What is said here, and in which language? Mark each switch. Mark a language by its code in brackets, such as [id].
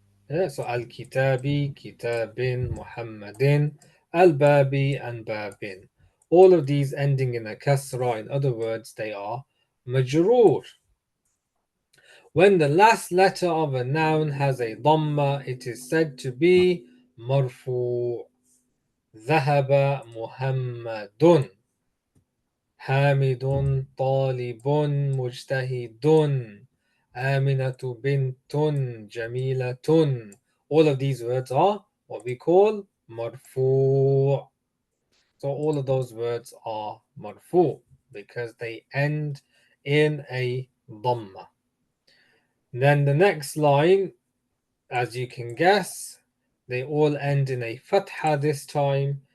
[en] Yeah, so al-kitabi, kitabin, Muhammadin, al-babi, and babin. All of these ending in a kasra, in other words, they are majrūr. When the last letter of a noun has a dhamma, it is said to be marfu'. [ar] ذهب محمد حامد طالب مجتهد آمنة بنت جميلة. [en] All of these words are what we call marfu'. So all of those words are marfu' because they end in a dhamma. Then the next line, as you can guess, they all end in a fatha this time.